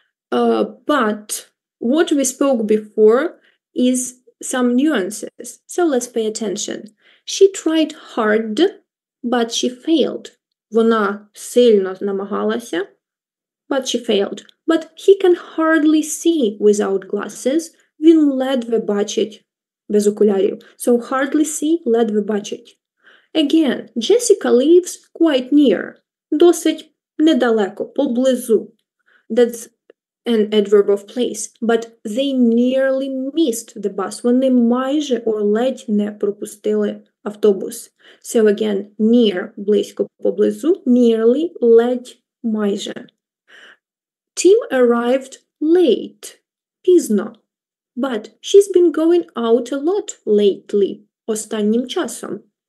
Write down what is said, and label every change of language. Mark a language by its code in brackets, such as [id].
[en] But what we spoke before is some nuances. So let's pay attention. She tried hard, but she failed. [uk] Вона сильно намагалася, but she failed. [en] But he can hardly see without glasses. [uk] Він ледве бачить без окулярів. [en] So hardly see, ледве бачить. Again, Jessica lives quite near. [uk] Досить недалеко, поблизу. [en] That's an adverb of place. But they nearly missed the bus. [uk] Вони майже or ледь не пропустили автобус. [en] So again, near, близько, поблизу, nearly, ледь, майже. Tim arrived late. Пізно. But she's been going out a lot lately, останнім часом.